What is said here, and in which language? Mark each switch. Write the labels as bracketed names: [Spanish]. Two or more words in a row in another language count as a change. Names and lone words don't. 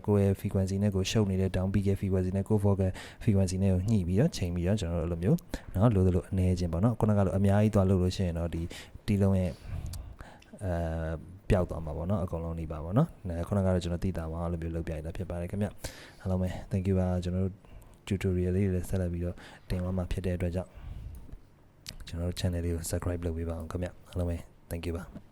[Burmese] ကိုယ့်ရဲ့ frequency နဲ့ကိုရှုပ်နေတဲ့ [English] down beat [Burmese] ရဲ့ frequency နဲ့ကို [English] vocal frequency [Burmese] နဲ့ကိုညှိပြီးတော့ချိန်ပြီးတော့ကျွန်တော်တို့လိုမျိုးနော်လိုအနေချင်းပေါ့နော်ခုနကလိုအများကြီးသွားလို့ရှိရင်တော့ဒီတီးလုံးရဲ့ပျောက်သွားမှာပေါ့နော်အကုန်လုံးနေပါပေါ့နော်ခုနကတော့ကျွန်တော်သိတာပါလို့မျိုးလုပ်ပြရတာဖြစ်ပါတယ်ခင်ဗျအားလုံးပဲ [English] thank you [Burmese] ပါကျွန်တော်တို့ tutorial လေးတွေဆက်လက်ပြီးတော့တင်သွားမှာဖြစ်တဲ့အတွက်ကြောင့်ကျွန်တော်တို့ channel လေးကို subscribe လုပ်ပေးပါအောင်ခင်ဗျအားလုံးပဲ [English] thank you [Burmese] ပါ